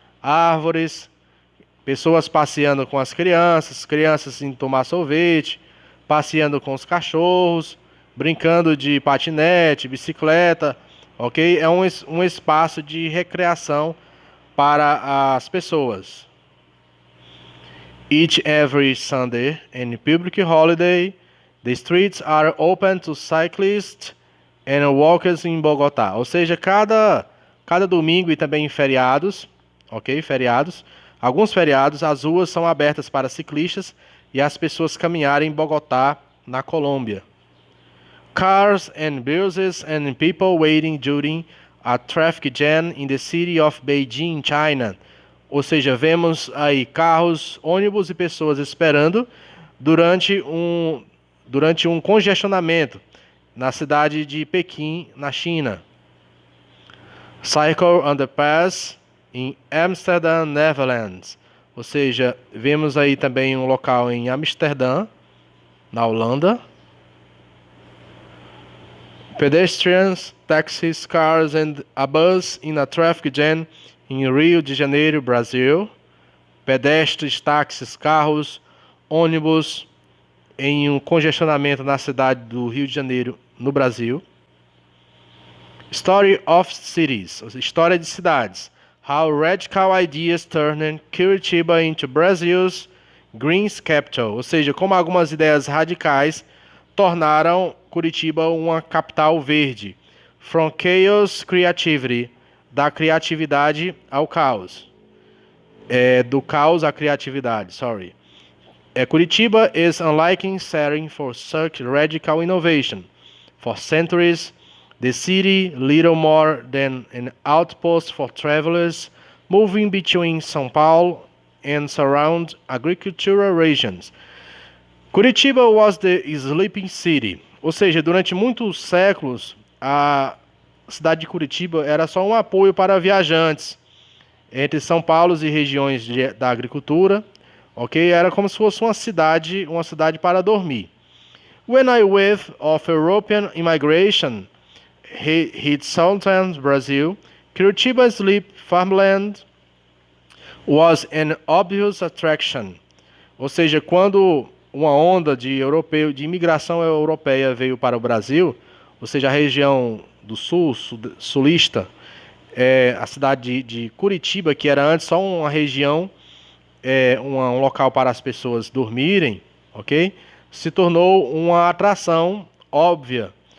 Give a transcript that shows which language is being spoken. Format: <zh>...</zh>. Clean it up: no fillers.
<pt>Árvores, pessoas passeando com as crianças indo tomar sorvete, passeando com os cachorros, brincando de patinete, bicicleta, ok? É um espaço de recreação para as pessoas.</pt> <en>Each every Sunday and public holiday, the streets are open to cyclists and walkers in Bogotá.</en> <pt>Ou seja, cada domingo e também em feriados, ok? Alguns feriados, as ruas são abertas para ciclistas e as pessoas caminharem em Bogotá, na Colômbia.</pt> <en>Cars and buses and people waiting during a traffic jam in the city of Beijing, China.</en> <pt>Ou seja, vemos aí carros, ônibus e pessoas esperando durante um congestionamento na cidade de Pequim, na China.</pt> <en>Cycle underpass em Amsterdam, Netherlands.</en> <pt>Ou seja, vemos aí também um local em Amsterdã, na Holanda.</pt> <en>Pedestrians, taxis, cars and a bus in a traffic jam em Rio de Janeiro, Brasil.</en> <pt>Pedestres, táxis, carros, ônibus em um congestionamento na cidade do Rio de Janeiro, no Brasil.</pt> <en>Story of cities,</en> <pt>história de cidades.</pt> <en>How radical ideas turned Curitiba into Brazil's green capital.</en> <pt>Ou seja, como algumas ideias radicais tornaram Curitiba uma capital verde.</pt> <en>From chaos creativity,</en> <pt>da criatividade ao caos. Do caos à criatividade, sorry.</pt> <en>Curitiba is unlike setting for such radical innovation. For centuries, the city, little more than an outpost for travelers moving between São Paulo and surrounding agricultural regions. Curitiba was the sleeping city.</en> <pt>Ou seja, durante muitos séculos, a cidade de Curitiba era só um apoio para viajantes entre São Paulo e regiões da agricultura, ok? Era como se fosse uma cidade para dormir.</pt> <en>When a wave of European immigration hit southern Brazil, Curitiba's sleep farmland was an obvious attraction.</en> <pt>Ou seja, quando uma onda de imigração europeia veio para o Brasil, ou seja, a região do sulista, a cidade de Curitiba, que era antes só uma região, um local para as pessoas dormirem, ok? Se tornou uma atração óbvia</pt>